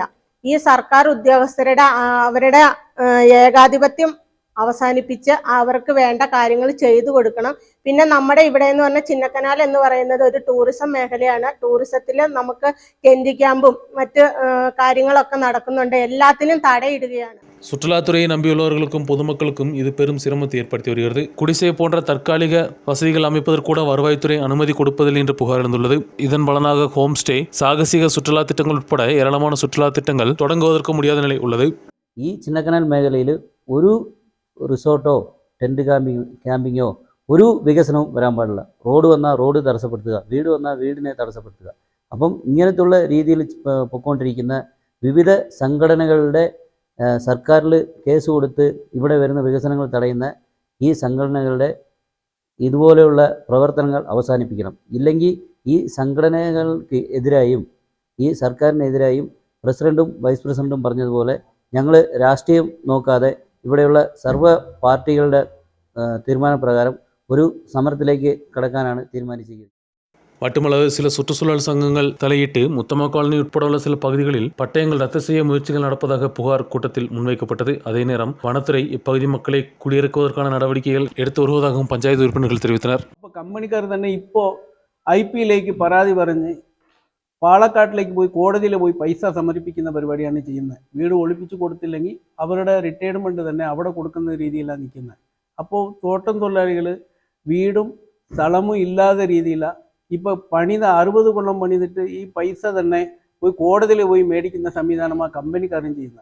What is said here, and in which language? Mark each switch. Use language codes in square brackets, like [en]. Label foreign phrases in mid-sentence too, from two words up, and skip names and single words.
[ml] ഈ സർക്കാർ ഉദ്യോഗസ്ഥരുടെ അവരുടെ ഏകാധിപത്യം അവസാനിപ്പിച്ച് അവർക്ക് വേണ്ട കാര്യങ്ങൾ ചെയ്തു കൊടുക്കണം. പിന്നെ നമ്മുടെ ഇവിടെ എന്ന് പറഞ്ഞാൽ ചിന്നക്കനാൽ എന്ന് പറയുന്നത് ഒരു ടൂറിസം മേഖലയാണ്. ടൂറിസത്തിൽ നമുക്ക് ടെന്റ് ക്യാമ്പും മറ്റ് കാര്യങ്ങളൊക്കെ നടക്കുന്നുണ്ട്. എല്ലാത്തിനും തടയിടുകയാണ്. [ta] சுற்றுலாத்துறையை நம்பியுள்ளவர்களுக்கும் பொதுமக்களுக்கும் இது பெரும் சிரமத்தை ஏற்படுத்தி வருகிறது. குடிசை போன்ற தற்காலிக வசதிகள் அமைப்பதற்கூட வருவாய்த்துறை அனுமதி கொடுப்பதில்லை என்று புகார் எழுந்துள்ளது. இதன் பலனாக ஹோம் ஸ்டே, சாகசிக சுற்றுலா திட்டங்கள் உட்பட ஏராளமான சுற்றுலா திட்டங்கள் தொடங்குவதற்கு முடியாத நிலை உள்ளது. [ml] ഈ ചിന്നക്കനാൽ മേഖലയിൽ ഒരു റിസോർട്ടോ ടെൻറ്റ് ക്യാമ്പിങ്ങോ ഒരു വികസനവും വരാൻ പാടില്ല. റോഡ് വന്നാൽ റോഡ് തടസ്സപ്പെടുത്തുക, വീട് വന്നാൽ വീടിനെ തടസ്സപ്പെടുത്തുക. അപ്പം ഇങ്ങനത്തുള്ള രീതിയിൽ പൊയ്ക്കൊണ്ടിരിക്കുന്ന വിവിധ സംഘടനകളുടെ സർക്കാരിൽ കേസ് കൊടുത്ത് ഇവിടെ വരുന്ന വികസനങ്ങൾ തടയുന്ന ഈ സംഘടനകളുടെ ഇതുപോലെയുള്ള പ്രവർത്തനങ്ങൾ അവസാനിപ്പിക്കണം. ഇല്ലെങ്കിൽ ഈ സംഘടനകൾക്ക് എതിരായും ഈ സർക്കാരിനെതിരായും പ്രസിഡൻറ്റും വൈസ് പ്രസിഡൻറ്റും പറഞ്ഞതുപോലെ ഞങ്ങൾ രാഷ്ട്രീയം നോക്കാതെ ഇവിടെയുള്ള സർവ്വ പാർട്ടികളുടെ തീരുമാനപ്രകാരം ഒരു സമരത്തിലേക്ക് കടക്കാനാണ് തീരുമാനിച്ചിരിക്കുന്നത്. [ta] மட்டுமல்லாது சில சுற்றுச்சூழல் சங்கங்கள் தலையிட்டு முத்தம்மா காலனி உட்பட உள்ள சில பகுதிகளில் பட்டயங்கள் ரத்து செய்ய முயற்சிகள் நடப்பதாக புகார் கூட்டத்தில் முன்வைக்கப்பட்டது. அதே நேரம் வனத்துறை இப்பகுதி மக்களை குடியிறக்குவதற்கான நடவடிக்கைகள் எடுத்து வருவதாகவும் பஞ்சாயத்து உறுப்பினர்கள் தெரிவித்தனர். [ml] ഇപ്പോൾ കമ്പനിക്കാർ തന്നെ ഇപ്പോൾ IP-യിലേക്ക് പരാതി പറഞ്ഞ് പാലക്കാട്ടിലേക്ക് പോയി കോടതിയിൽ പോയി പൈസ സമർപ്പിക്കുന്ന പരിപാടിയാണ് ചെയ്യുന്നത്. വീട് ഒളിപ്പിച്ച് കൊടുത്തില്ലെങ്കിൽ അവരുടെ റിട്ടയർമെൻറ്റ് തന്നെ അവിടെ കൊടുക്കുന്ന രീതിയിലാണ് നിൽക്കുന്നത്. അപ്പോൾ തോട്ടം തൊഴിലാളികൾ വീടും സ്ഥലമും ഇല്ലാത്ത രീതിയിലാണ് ഇപ്പോൾ 60 കൊല്ലം പണിതിട്ട് ഈ പൈസ തന്നെ പോയി കോടതിയിൽ പോയി മേടിക്കുന്ന സംവിധാനമാണ് കമ്പനിക്കാരും ചെയ്യുന്നത്.